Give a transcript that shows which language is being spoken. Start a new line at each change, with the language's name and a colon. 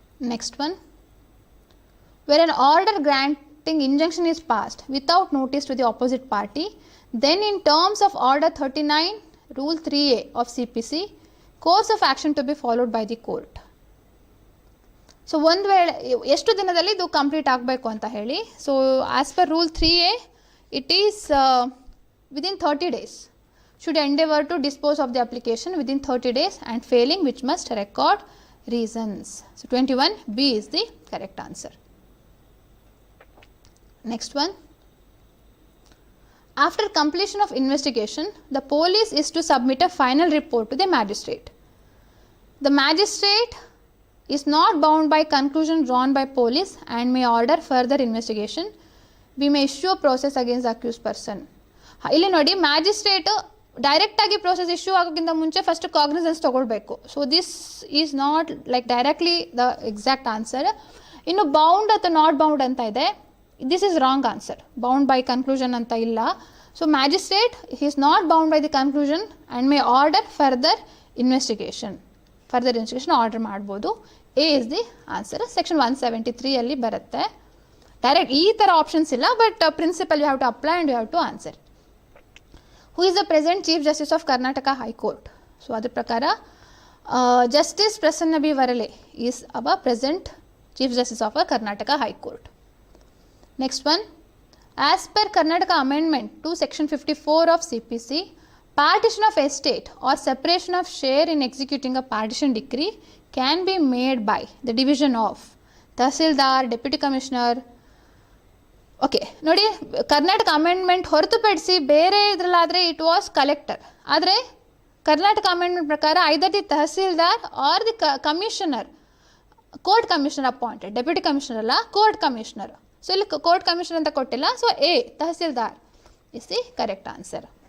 English: Next one, where an order granting injunction is passed without notice to the opposite party, then in terms of order 39 rule 3a of CPC, course of action to be followed by the court. So
Kannada: ಒಂದು ವೇಳೆ ಎಷ್ಟು ದಿನದಲ್ಲಿ ಇದು complete ಆಗಬೇಕು ಅಂತ ಹೇಳಿ,
English: So as per rule 3a it is within 30 days should endeavour to dispose of the application within 30 days and failing which must record reasons. So 21B is the correct answer. Next one, after completion of investigation, the police is to submit a final report to the magistrate. The magistrate is not bound by conclusion drawn by police and may order further investigation. We may issue a process against the accused person.
Kannada: ಇಲ್ಲಿ ನೋಡಿ, magistrate direct ಆಗಿ process issue ಆಗೋಕ್ಕಿಂತ ಮುಂಚೆ first cognisance ತಗೊಳ್ಬೇಕು.
English: So this is not like directly the exact answer. ಇನ್ನು bound ಅಥವಾ not bound
Kannada: ಅಂತ ಇದೆ,
English: This is wrong answer. Bound by conclusion
Kannada: ಅಂತ ಇಲ್ಲ.
English: so magistrate is not bound by the conclusion and may order further investigation order
Kannada: ಮಾಡ್ಬೋದು.
English: A is the answer.
Kannada: Section 173 ಅಲ್ಲಿ ಬರುತ್ತೆ.
English: Direct ಈ ಥರ options ಇಲ್ಲ, but principle you have to apply and you have to answer. Who is the present chief justice of Karnataka high court? So
Kannada: ಅದ್ರ ಪ್ರಕಾರ
English: Justice Prasanna B Varale is our present chief justice of Karnataka high court. Next one, as per Karnataka amendment to section 54 of CPC, partition of estate or separation of share in executing a partition decree can be made by the division of Tahsildar, Deputy Commissioner.
Kannada: Okay ನೋಡಿ, Karnataka amendment ಹೊರತುಪಡಿಸಿ ಬೇರೆ ಇದರಲ್ಲಾದರೆ
English: It was collector. ಆದರೆ Karnataka amendment ಪ್ರಕಾರ either the tahsildar or the commissioner, court commissioner appointed, deputy commissioner ಅಲ್ಲ, court commissioner. So ಇಲ್ಲಿ court commissioner
Kannada: ಅಂತ ಕೊಟ್ಟಿಲ್ಲ.
English: So A tahsildar is the correct answer.